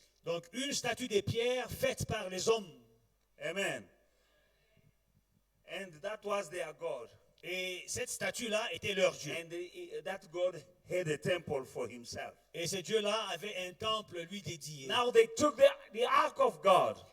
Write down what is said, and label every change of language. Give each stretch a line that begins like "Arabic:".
French: donc une statue de pierre faite par les hommes.
English: Amen. And that was their god.
French: Et cette statue-là était leur Dieu.
English: And that god had a temple for himself.
French: Et ce Dieu-là avait un temple lui dédié.
English: Now they took the ark of God